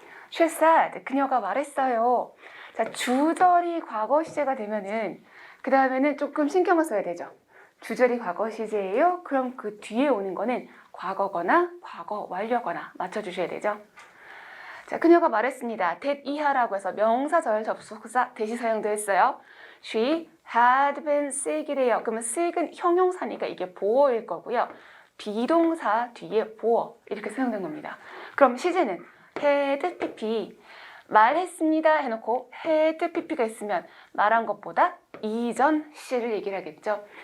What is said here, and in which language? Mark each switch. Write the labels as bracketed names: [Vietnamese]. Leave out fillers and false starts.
[English] She said [Korean] 그녀가 말했어요. 자, 주절이 과거 시제가 되면은 그 다음에는 조금 신경을 써야 되죠. 주절이 과거 시제예요. 그럼 그 뒤에 오는 거는 과거거나 과거 완료거나 맞춰주셔야 되죠. 자, 그녀가 말했습니다. that 이하라고 해서 명사절 접속사 대시 사용되었어요. [English] She had been sick이래요. [Korean] 그러면 sick은 형용사니까 이게 보어일 거고요. 비동사 뒤에 보어 이렇게 사용된 겁니다. 그럼 시제는 had pp 말했습니다 해놓고 had pp가 있으면 말한 것보다 이전 시제를 얘기를 하겠죠.